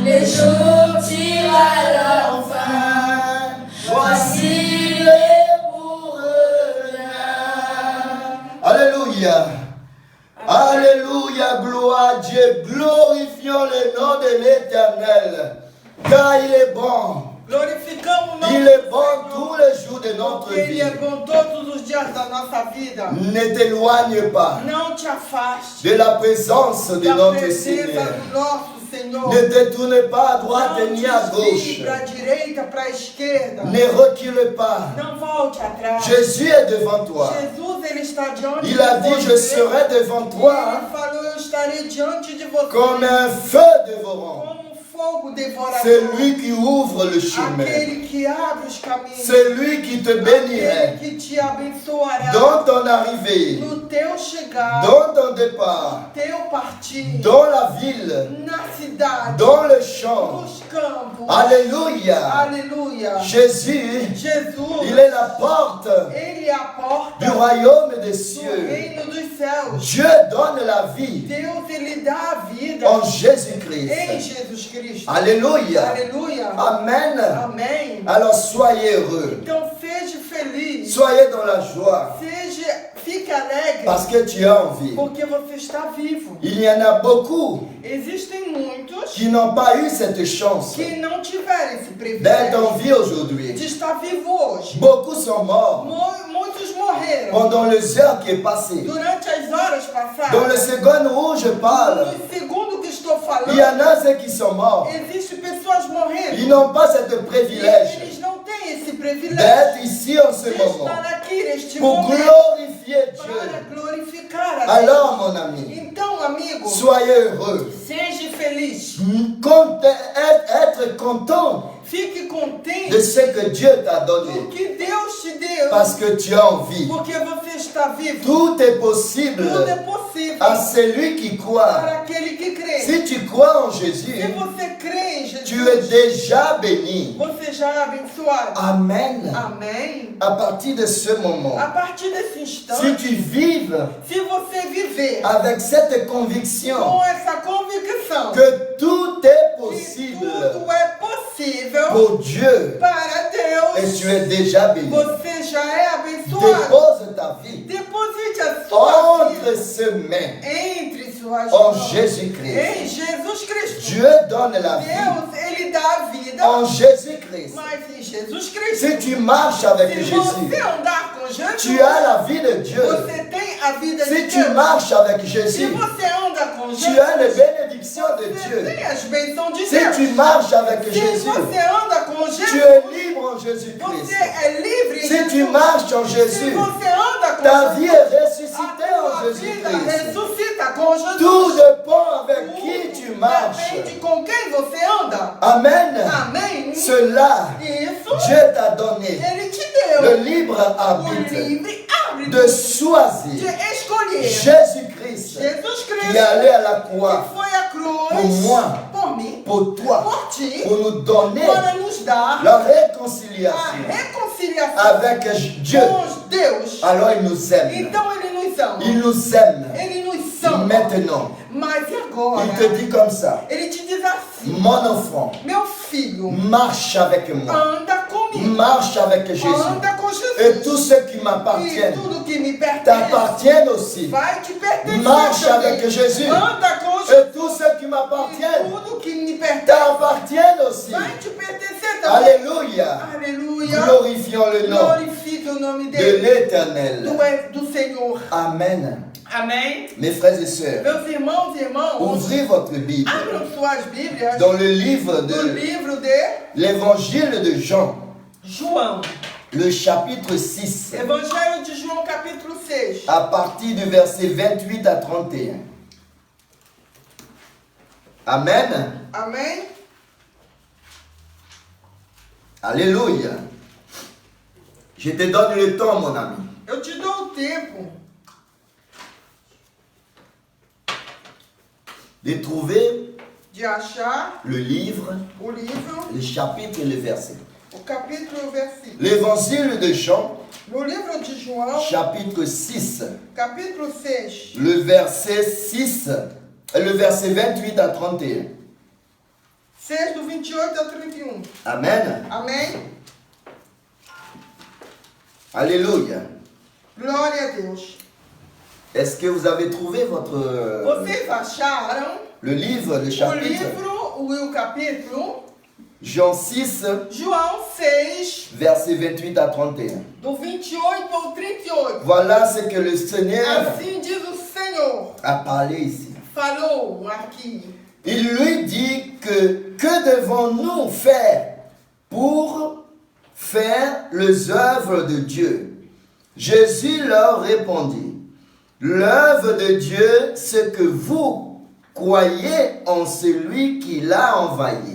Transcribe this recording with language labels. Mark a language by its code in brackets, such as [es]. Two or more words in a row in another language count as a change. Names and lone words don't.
[fr] jours tirent à leur fin. Voici les pour rien. Alléluia. Alléluia, gloire à Dieu. Glorifions le nom de l'Éternel. Car il est bon. [pt] Glorificamos o nome [fr] Il [pt] do [fr] est bon [pt] Senhor, [fr] tous les jours de notre [pt] porque Ele [fr] vie. [pt] é bom todos os dias da nossa vida. [fr] Ne t'éloigne pas [pt] Não te afaste [fr] de la présence de [pt] da [fr] notre [pt] presença [fr] Seigneur. [pt] do nosso Senhor. [fr] Ne te tourne pas à droite [pt] Não [fr] ni à [pt] desvie [fr] gauche. [pt] para a direita, para a esquerda. [fr] Ne recule pas. [pt] Não volte atrás. [fr] Jésus est devant toi. [pt] Jesus, Ele está diante [fr] Il a [pt] de [fr] dit, [pt] você. [fr] je serai devant [pt] E [fr] toi [pt] Ele falou, eu estarei diante de você [fr] comme un feu dévorant. [pt] como um fogo devorador. [fr] C'est lui qui ouvre le chemin. [pt] Aquele que abre os caminhos. [fr] C'est lui qui te bénirait [pt] Aquele que te abençoará [fr] dans ton arrivée, [pt] no teu chegar, [fr] dans ton départ, [pt] teu partir, [fr] dans la ville, [pt] na cidade, [fr] dans le champ. [pt] nos campos. [fr] Alléluia. [pt] Aleluia. [fr] Jésus, [pt] Jesus, [fr] il est la porte [pt] Ele é a porta [fr] du royaume des [pt] do [fr] cieux. [pt] reino dos céus. [fr] Dieu donne la vie [pt] Deus, Ele dá a vida [fr] en [pt] em [fr] Jésus-Christ. [pt] Jesus Cristo. [fr] Alléluia. [pt] Aleluia. [fr] Amen. [pt] Amém. [fr] Alors soyez heureux. [pt] Então seja feliz. [fr] Soyez dans la joie [pt] Fique alegre. [fr] parce que tu as envie. [pt] Porque você está vivo. [fr] Il y en a beaucoup [pt] Existem muitos [fr] qui n'ont pas eu cette chance [pt] que não tiveram esse [fr] d'être [pt] privilégio [fr] en vie aujourd'hui. [pt] de estar vivo hoje. [fr] Beaucoup sont morts [pt] Muitos morreram [fr] pendant les heures qui est passées. [pt] durante as horas passadas. [fr] Dans le second où je parle, [pt] No segundo que estou [fr] il y en [pt] falando, [fr] a ceux qui sont morts. [pt] existem pessoas morrendo. [fr] Ils n'ont pas ce [pt] E [fr] privilège [pt] eles não têm esse privilégio [fr] d'être ici en ce [pt] de [fr] moment [pt] estar aqui neste [fr] pour [pt] momento [fr] glorifier [pt] para [fr] Dieu. [pt] glorificar a Deus. [fr] Alors, mon ami, [pt] Então, amigo, [fr] soyez heureux. [pt] seja feliz. [fr] Être content [pt] Fique contente [fr] de ce que Dieu t'a [pt] do [fr] donné [pt] que Deus te deu. [fr] parce que tu as envie. [pt] Porque você está vivo. [fr] Tout est possible [pt] Tudo é possível [fr] à celui qui croit. [pt] para aquele que crê. [fr] Si tu crois en [pt] Se [fr] Jésus, [pt] você crê em Jesus, [fr] tu es déjà béni. [pt] você já é abençoado. [fr] Amen. [pt] Amém? [fr] À partir de ce moment, [pt] A partir desse instante, [fr] si tu vives [pt] se você viver [fr] avec cette conviction [pt] com essa convicção [fr] que tout est [pt] que [fr] possible [pt] tudo é possível [fr] pour Dieu [pt] para [fr] et [pt] Deus, [fr] tu es déjà béni, [pt] você já é abençoado. [fr] dépose ta vie [pt] Deposite a sua vida [fr] entre ses mains [pt] entre suas [fr] en [pt] mãos [fr] Jésus-Christ. [pt] em Jesus Cristo. [fr] Dieu donne la vie [pt] Deus, Ele dá a vida, [fr] en Jésus-Christ. [pt] mas em Jesus Cristo. [fr] Si tu marches avec [pt] Se [fr] Jésus, [pt] você andar com Jesus, [fr] tu as la vie de Dieu. [pt] você tem a vida de [fr] Si tu [pt] Deus. [fr] marches avec [pt] Se [fr] Jésus, [pt] você anda com [fr] tu [pt] Jesus, [fr] as les bénédictions de [pt] você [fr] Dieu. [pt] tem as bênçãos de [fr] Si [pt] Deus. [fr] tu marches avec [pt] Se [fr] Jésus, [pt] você anda com [fr] tu [pt] Jesus, [fr] es libre en [pt] você [fr] Jésus-Christ. [pt] é livre em [fr] Si tu [pt] Jesus. [fr] marches en [pt] Se [fr] Jésus, [pt] você anda com [fr] ta vie [pt] Jesus, [fr] est ressuscitée [pt] a [fr] en [pt] tua vida [fr] Jésus-Christ. [pt] ressuscita com Jesus. [fr] Tout dépend avec qui tu marches. [pt] Depende com quem você anda. [fr] Amen. [pt] Amém? [fr] Cela, [pt] Isso [fr] Dieu t'a donné [pt] Ele te deu. [fr] le libre [pt] O [fr] arbitre [pt] livre árbitro [fr] de [pt] de [fr] choisir [pt] escolher [fr] Jésus-Christ [pt] Jesus [fr] qui est [pt] Cristo, [fr] allé à la [pt] que [fr] croix [pt] foi à cruz [fr] pour moi, [pt] por mim, [fr] pour toi, [pt] por ti, [fr] pour nous donner [pt] para nos dar [fr] la [pt] a [fr] réconciliation [pt] reconciliação [fr] avec Dieu. [pt] com Deus. [fr] Alors il nous aime. [pt] Então Ele nos ama. [fr] Il nous aime. [pt] Ele nos ama. [fr] Maintenant, [pt] Mas e agora? [fr] il te dit comme ça, [pt] Ele te diz assim: [fr] mon enfant, [pt] meu filho, [fr] marche avec moi. [pt] anda comigo. [fr] Marche avec Jésus. [pt] Anda com [fr] Et [pt] Jesus. [fr] tout ce qui [pt] E [fr] m'appartient [pt] tudo que me pertence [fr] t'appartiennent aussi. [pt] vai te pertencer. [fr] Marche [pt] também. [fr] avec Jésus. [pt] Anda com Jesus. [fr] Et tout ce qui [pt] E [fr] m'appartient [pt] tudo que me pertence [fr] t'appartiennent aussi. [pt] vai te pertencer também. [fr] Alléluia. [pt] Aleluia. [fr] Glorifions le nom [pt] Glorifique o nome [fr] de [pt] dele. [fr] l'Éternel. [pt] Do Senhor. [fr] Amen. [pt] Amém. [fr] Mes frères et sœurs, [pt] Meus irmãos e irmãs, [fr] ouvrez votre Bible [pt] abram suas Bíblias [fr] dans le livre [pt] no [fr] de [pt] livro de [fr] l'Évangile de Jean, [pt] João. [fr] le chapitre 6, [pt] Evangelho de João, capítulo 6. [fr] à partir du verset 28 à 31. Amen. [pt] Amém. [fr] Alléluia. Je te donne le temps, mon ami. [pt] Eu te dou o tempo [fr] De trouver [pt] de achar [fr] le livre, [pt] o livro, [fr] le chapitre et le verset. [pt] o capítulo e o versículo. [fr] L'évangile de Jean, [pt] No livro de João, [fr] chapitre 6, [pt] capítulo 6, [fr] le verset 6, le verset 28 à 31. [pt] 6, do 28 ao 31. [fr] Amen. [pt] Amém? [fr] Alléluia. [pt] Glória a Deus. [fr] Est-ce que vous avez trouvé votre [pt] Vocês acharam [fr] le livre, le [pt] o [fr] chapitre? [pt] livro e o capítulo? [fr] Jean 6, [pt] João 6, [fr] versets 28 à 31. [pt] do 28 ao 38. [fr] Voilà ce que le Seigneur [pt] Assim diz o Senhor. [fr] a parlé ici. [pt] Falou aqui. [fr] Il lui dit que devons-nous faire pour faire les œuvres de Dieu? Jésus leur répondit, l'œuvre de Dieu, c'est que vous croyez en celui qui l'a envoyé.